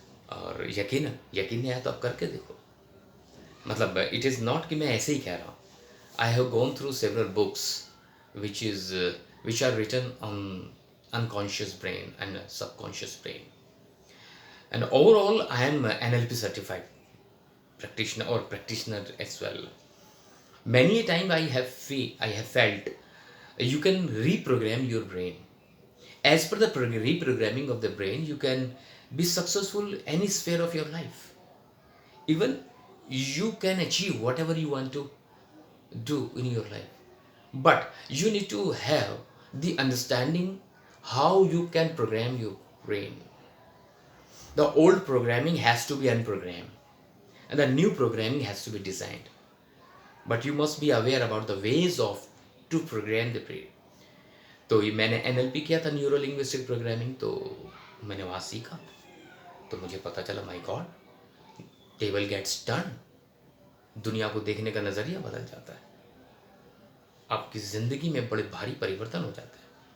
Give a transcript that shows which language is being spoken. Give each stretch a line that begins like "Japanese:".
Hindi: और यकीन नहीं आया तो आप करके देखो। मतलब
English: it is not
Hindi: कि मैं ऐसे ही कह रहा हूँ।
English: I have gone through several books which are written on unconscious brain and subconscious brain, and overall I am NLP certified practitioner as well. Many a time I have felt you can reprogram your brain. As per the reprogramming of the brain, you can be successful any sphere of your life. Even you can achieve whatever you want to do in your life. But you need to have the understanding how you can program your brain. The old programming has to be unprogrammed, and the new programming has to be designed. But you must be aware about the ways of to program the brain.
Hindi: तो ये मैंने NLP किया था, neuro linguistic programming, तो मैंने वहाँ सीखा, तो मुझे पता चला
English: My God, table gets turn.
Hindi: दुनिया को देखने का नज़रिया बदल जाता है, आपकी ज़िंदगी में बड़े भारी परिवर्तन हो जाते हैं।